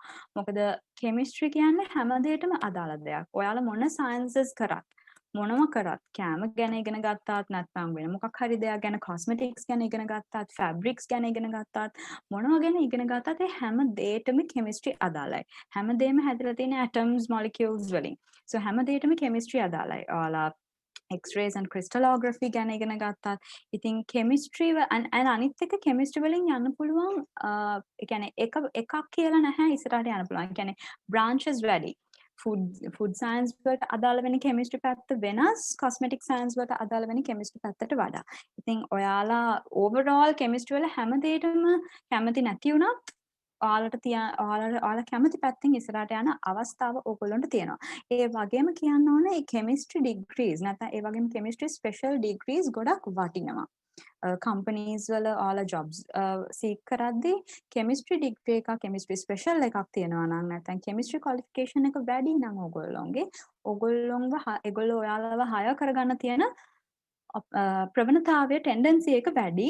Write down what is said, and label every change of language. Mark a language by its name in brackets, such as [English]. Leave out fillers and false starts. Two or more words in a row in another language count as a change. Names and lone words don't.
[Sinhala] මොකද කෙමිස්ට්‍රි කියන්නේ හැම දෙයකටම අදාළ දෙයක්. ඔයාලා මොන sciences කරත් මොනම කරත් කැම ගැන ඉගෙන ගත්තාත් නැත්නම් වෙන මොකක් හරි දෙයක් ගැන cosmetics ගැන ඉගෙන ගත්තාත් fabrics ගැන ඉගෙන ගත්තාත් මොනවා ගැන ඉගෙන ගත්තත් ඒ හැම දෙයකටම chemistry අදාළයි. හැම දෙයක්ම හැදලා තියෙන [English] atoms molecules [Sinhala] වලින්. So හැම දෙයකටම chemistry අදාළයි. ඔයාලා [English] X-rays and crystallography [Sinhala] ගැන ඉගෙන ගත්තත් ඉතින් chemistry අනිත් එක chemistry වලින් යන්න පුළුවන් ඒ කියන්නේ එකක් කියලා නැහැ ඉස්සරහට යන්න පුළුවන්. ඒ කියන්නේ branches වැඩි. [English] food science [Sinhala] වලට අදාළ වෙන chemistry පැත්ත වෙනස් [English] cosmetic science [Sinhala] වලට අදාළ වෙන chemistry පැත්තට වඩා. ඉතින් ඔයාලා [English] overall chemistry [Sinhala] වල හැම දෙයකටම කැමති නැති වුණත් ඔයාලා කැමති පැත්තෙන් ඉස්සරහට යන අවස්ථාව ඕගොල්ලන්ට තියෙනවා. ඒ වගේම කියන්න ඕනේ [English] chemistry degrees [Sinhala] නැත්නම් ඒ වගේම [English] chemistry special degrees [Sinhala] ගොඩක් වටිනවා. companies වල ඔයාලා [English] jobs seek [Sinhala] කරද්දී [English] chemistry degree [Sinhala] එකක් [English] chemistry special [Sinhala] එකක් තියෙනවා නම් නැත්නම් [English] chemistry qualification [Sinhala] එක වැඩි නම් ඒගොල්ලෝ ඔයාලව hire කරගන්න තියෙන ප්‍රවණතාවය tendency එක වැඩි.